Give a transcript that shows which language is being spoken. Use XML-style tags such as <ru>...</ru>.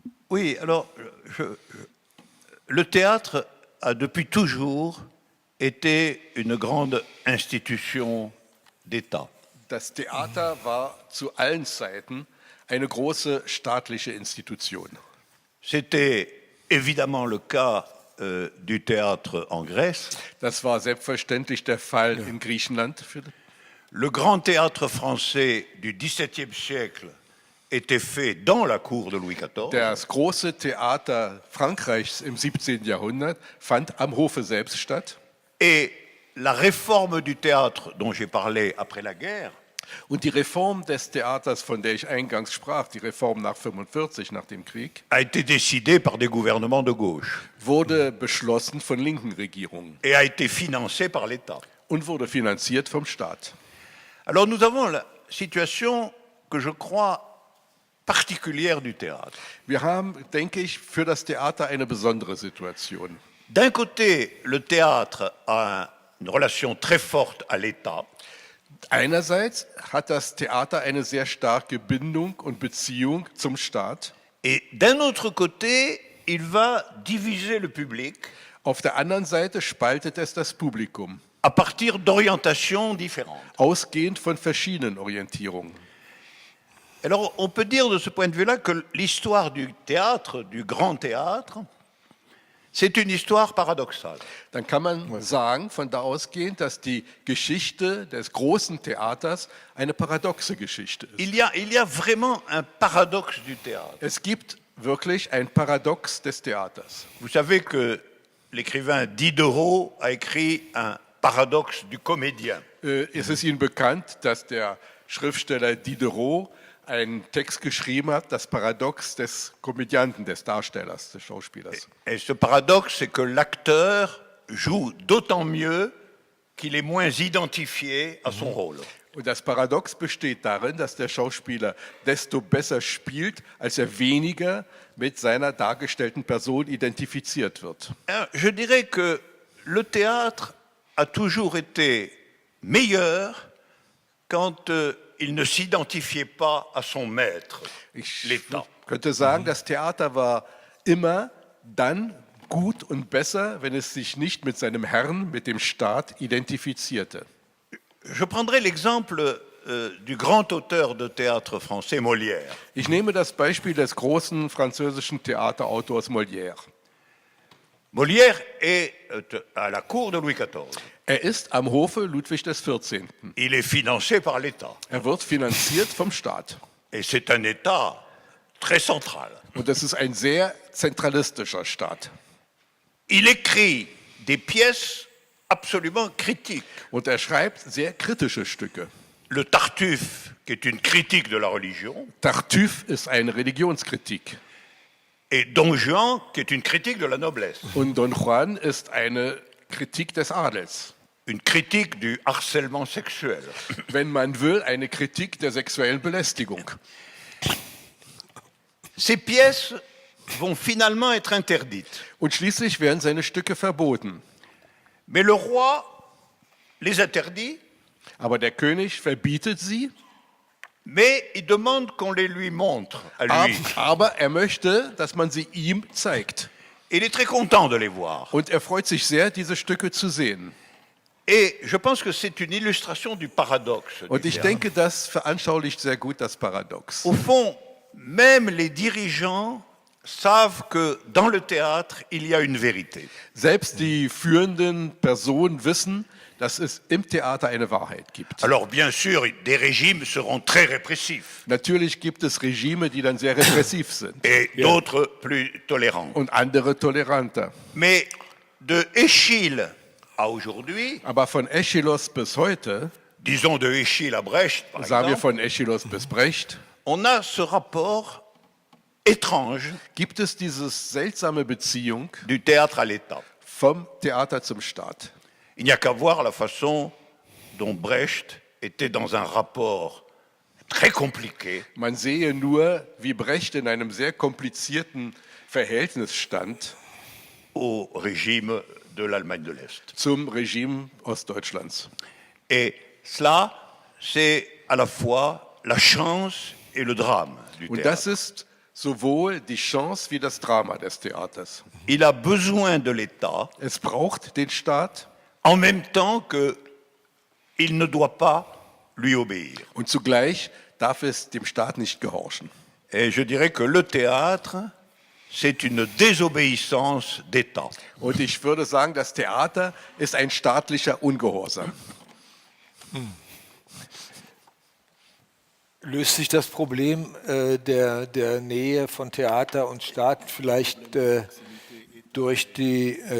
<fr>Oui, alors, le théâtre a depuis toujours été une grande institution d'État.</fr> <de>Das Theater war zu allen Zeiten eine große staatliche Institution.</de> <fr>C'était évidemment le cas du théâtre en Grèce.</fr> <de>Das war selbstverständlich der Fall in Griechenland.</de> <fr>Le grand théâtre français du XVIIe siècle était fait dans la cour de Louis XIV.</fr> <de>Das große Theater Frankreichs im 17. Jahrhundert fand am Hofe selbst statt.</de> <fr>Et la réforme du théâtre dont j'ai parlé après la guerre</fr> <de>Und die Reform des Theaters, von der ich eingangs sprach, die Reform nach 1945, nach dem Krieg,</de> <fr>a été décidée par des gouvernements de gauche</fr> <de>wurde beschlossen von linken Regierungen</de> <fr>et a été financée par l'État.</fr> <de>und wurde finanziert vom Staat.</de> <fr>Alors nous avons la situation que je crois particulière du théâtre.</fr> <de>Wir haben, denke ich, für das Theater eine besondere Situation.</de> <fr>D'un côté, le théâtre a une relation très forte à l'État.</fr> <de>Einerseits hat das Theater eine sehr starke Bindung und Beziehung zum Staat.</de> <fr>Et d'un autre côté, il va diviser le public</fr> <de>Auf der anderen Seite spaltet es das Publikum,</de> <fr>à partir d'orientations différentes.</fr> <de>ausgehend von verschiedenen Orientierungen.</de> <fr>Alors, on peut dire de ce point de vue-là que l'histoire du théâtre, du grand théâtre, c'est une histoire paradoxale.</fr> <de>Dann kann man sagen, von da ausgehend, dass die Geschichte des großen Theaters eine paradoxe Geschichte ist.</de> <fr>Il y a vraiment un paradoxe du théâtre.</fr> <de>Es gibt wirklich ein Paradox des Theaters.</de> <fr>Vous savez que l'écrivain Diderot a écrit un paradoxe du comédien.</fr> <de>Es ist Ihnen bekannt, dass der Schriftsteller Diderot einen Text geschrieben hat, das Paradox des Komödianten, des Darstellers, des Schauspielers.</de> <fr>Et ce paradoxe, c'est que l'acteur joue d'autant mieux qu'il est moins identifié à son rôle.</fr> <de>Und das Paradox besteht darin, dass der Schauspieler desto besser spielt, als er weniger mit seiner dargestellten Person identifiziert wird.</de> <fr>Je dirais que le théâtre a toujours été meilleur quand il ne s'identifiait pas à son maître,</fr> <de>Ich</de> <fr>l'État.</fr> <de>könnte sagen, das Theater war immer dann gut und besser, wenn es sich nicht mit seinem Herrn, mit dem Staat identifizierte.</de> <fr>Je prendrai l'exemple du grand auteur de théâtre français, Molière.</fr> <de>Ich nehme das Beispiel des großen französischen Theaterautors Molière.</de> <fr>Molière est à la cour de Louis XIV.</fr> <de>Er ist am Hofe Ludwig XIV.</de> <fr>Il est financé par l'État.</fr> <de>Er wird finanziert vom Staat.</de> <fr>Et c'est un État très central.</fr> <de>Und das ist ein sehr zentralistischer Staat.</de> <fr>Il écrit des pièces absolument critiques.</fr> <de>Und er schreibt sehr kritische Stücke.</de> <fr>Le Tartuffe, qui est une critique de la religion,</fr> <de>Tartuffe ist eine Religionskritik.</de> <fr>et Don Juan, qui est une critique de la noblesse,</fr> <de>Und Don Juan ist eine Kritik des Adels.</de> <fr>une critique du harcèlement sexuel.</fr> <de>Wenn man will, eine Kritik der sexuellen Belästigung.</de> <fr>Ces pièces vont finalement être interdites.</fr> <de>Und schließlich werden seine Stücke verboten.</de> <fr>Mais le roi les interdit,</fr> <de>Aber der König verbietet sie,</de> <fr>mais il demande qu'on les lui montre à lui.</fr> <de>aber er möchte, dass man sie ihm zeigt.</de> <fr>Il est très content de les voir.</fr> <de>Und er freut sich sehr, diese Stücke zu sehen.</de> <fr>Et je pense que c'est une illustration du paradoxe.</fr> <de>Und</de> <fr>Du</fr> <de>ich</de> <fr>théâtre.</fr> <de>denke, das veranschaulicht sehr gut das Paradox.</de> <fr>Au fond, même les dirigeants savent que dans le théâtre, il y a une vérité.</fr> <de>Selbst die führenden Personen wissen, dass es im Theater eine Wahrheit gibt.</de> <fr>Alors bien sûr, des régimes seront très répressifs</fr> <de>Natürlich gibt es Regime, die dann sehr repressiv sind</de> <fr>et d'autres plus tolérants.</fr> <de>und andere toleranter.</de> <fr>Mais de Échille à aujourd'hui,</fr> <de>Aber von Aeschylus bis heute,</de> <fr>disons de Échille à Brecht par</fr> <de>sagen wir</de> <fr>exemple,</fr> <de>von Aeschylus bis Brecht,</de> <fr>on a ce rapport étrange</fr> <de>gibt es diese seltsame Beziehung</de> <fr>du théâtre à l'État.</fr> <de>vom Theater zum Staat.</de> <fr>Il n'y a qu'à voir la façon dont Brecht était dans un rapport très compliqué</fr> <de>Man sehe nur, wie Brecht in einem sehr komplizierten Verhältnis stand</de> <fr>au régime de l'Allemagne de l'Est.</fr> <de>zum Regime Ostdeutschlands.</de> <fr>Et cela, c'est à la fois la chance et le drame du</fr> <de>Und das</de> <fr>théâtre.</fr> <de>ist sowohl die Chance wie das Drama des Theaters.</de> <fr>Il a besoin de l'État</fr> <de>Es braucht den Staat</de> <fr>en même temps qu'il ne doit pas lui obéir.</fr> <de>und zugleich darf es dem Staat nicht gehorchen.</de> <fr>Et je dirais que le théâtre, c'est une désobéissance d'État.</fr> <de>Und ich würde sagen, das Theater ist ein staatlicher Ungehorsam. Löst sich das Problem der Nähe von Theater und Staat vielleicht durch die</de>